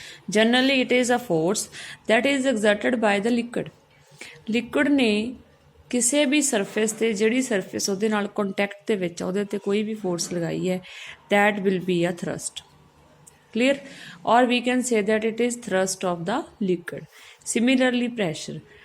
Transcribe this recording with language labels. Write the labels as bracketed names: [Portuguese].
[English] Generally, it is a force that is exerted by the liquid. [Punjabi] Liquid ਨੇ ਕਿਸੇ ਵੀ surface ਤੇ ਜਿਹੜੀ surface ਉਹਦੇ ਨਾਲ ਕੰਟੈਕਟ ਦੇ ਵਿੱਚ ਉਹਦੇ ਤੇ ਕੋਈ ਵੀ ਫੋਰਸ ਲਗਾਈ ਹੈ [English] that will be a thrust. Clear? Or we can say that it is thrust of the liquid. Similarly, pressure.